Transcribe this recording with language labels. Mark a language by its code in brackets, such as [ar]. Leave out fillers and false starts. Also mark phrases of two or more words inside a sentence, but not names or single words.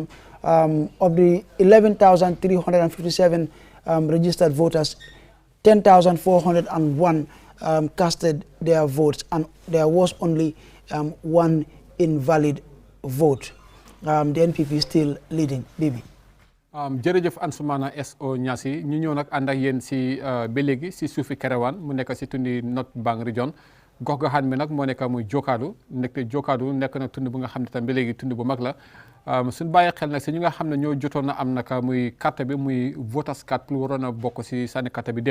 [en] Of the 11,357 registered voters, 10,401 casted their votes, and there was only one invalid vote. The NPP is still leading. Bibi. [wo] jërëjëf Ansumana SO Niassi ñu ñëw nag ànd ak yéen si ba léegi si suufi Kerewan mu nekk si tundi North Bank region gox goxaan bi nag moo nekk muy Jokadu nekk nag tund bu nga xam ne tam ba léegi tund bu mag la suñ bàyyi xel nag si ñu nga xam ne ñoo jotoon a am naka muy carte bi muy [en] voters card [wo] pour waroon a bokk si sànni carte bi